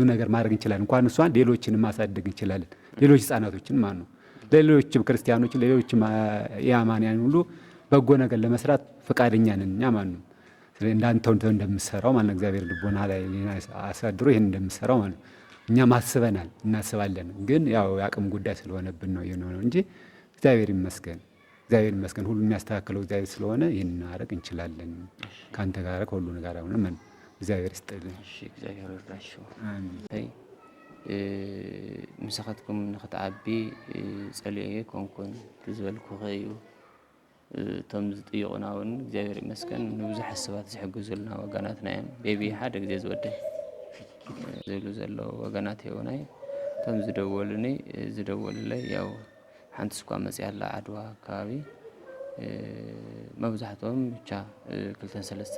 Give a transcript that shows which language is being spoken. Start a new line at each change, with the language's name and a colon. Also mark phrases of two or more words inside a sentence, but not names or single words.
Amharic: ነገር ማድረግ እንችላለን። እንኳን እሷን ሌሎችንም ማሳደግ እንችላለን። ሌሎች ህፃናቶችን ማለት ነው፣ ሌሎችም ክርስቲያኖችን፣ ሌሎችም የአማንያን ሁሉ በጎ ነገር ለመስራት ፈቃደኛ ነን እኛ ማለት ነው። ስለዚህ እንዳንተው እንደምሰራው ማለት ነው እግዚአብሔር ልቦና ላይ አሳድሮ ይሄን እንደምሰራው ማለት ነው። እኛም አስበናል እናስባለን። ግን ያው የአቅም ጉዳይ ስለሆነብን ነው የሆነው እንጂ እግዚአብሔር ይመስገን፣ እግዚአብሔር ይመስገን። ሁሉ የሚያስተካክለው እግዚአብሔር ስለሆነ ይህን እናደርግ እንችላለን። ከአንተ ጋር ከሁሉ ጋር ሆነ እግዚአብሔር ይስጥልን። እሺ እግዚአብሔር ይርዳችሁ።
Tigrinya: አሜን። ምሳኻትኩም ንኽትዓቢ ጸልየ ኮንኩን ዝበልኩ ኸዩ እቶም ዝጥይቁና እውን እግዚአብሔር ይመስገን ንብዙሕ ሰባት ዝሕግዙልና ወገናትና እዮም። ቤቢ ሓደ ግዜ ዝወድእ ዝብሉ ዘለዉ ወገናት የውናይ እቶም ዝደወሉለይ ያው ሓንቲ ስኳ መፅያላ ዓድዋ ከባቢ መብዛሕትኦም ብቻ 2-3